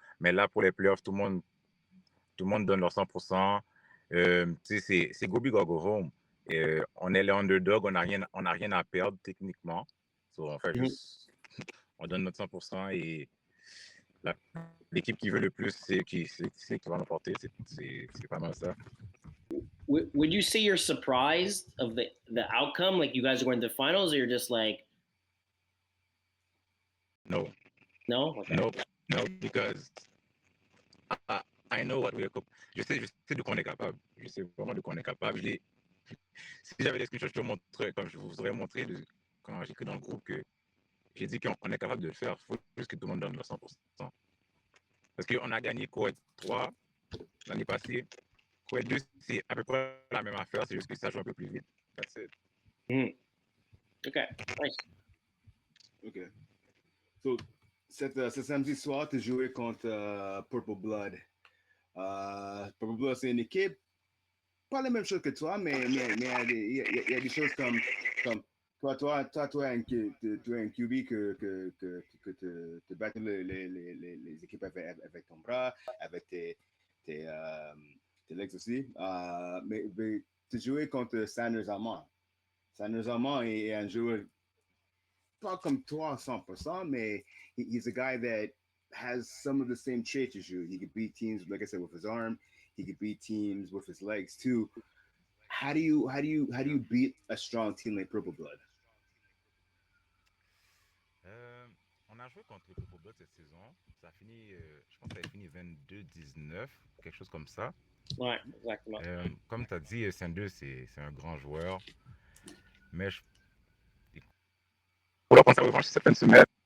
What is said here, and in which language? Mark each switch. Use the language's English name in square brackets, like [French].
[French] Mais là, pour les playoffs, tout le monde donne leur 100%. C'est [English] go big or go home. [French] On est les underdogs, on n'a rien à perdre techniquement. So, on fait juste, on donne notre 100% et l'équipe qui veut le plus, c'est qui va l'emporter. C'est vraiment ça. [English] Would you say you're surprised of the outcome? Like you guys are going to the finals, or you're just like, no, okay. no, because I know what we are capable. [French] Je sais de quoi on est capable. Je sais vraiment de quoi on est capable. Si j'avais des screenshots, je vous aurais montré quand j'écris dans le groupe que j'ai dit qu'on est capable de le faire. Il faut juste que tout le monde donne le 100%. Parce qu'on a gagné Quaysie 3 l'année passée. Quaysie 2, c'est à peu près la même affaire, c'est juste que ça joue un peu plus vite. [English] That's it. OK, nice. OK. [French] So, ce samedi soir, tu jouais contre Purple Blood. Purple Blood, c'est une équipe, pas la même chose que toi, mais il y a des choses comme toi, tu as un QB que tu bats les équipes avec ton bras, avec tes legs aussi. Mais tu jouais contre Steingberg. Steingberg est un joueur pas comme toi à 100%, mais [English] he's a guy that has some of the same traits as you. He could beat teams, like I said, with his arm. He could beat teams with his legs too. How do you beat a strong team like Purple Blood? [French] Euh, on a joué contre Purple Blood cette saison. Ça a fini, je pense que ça a fini 22-19, quelque chose comme ça. Ouais, exactement. Comme tu as dit, Sanders, c'est un grand joueur. Mais pour leur prendre sa revanche cette fin de semaine.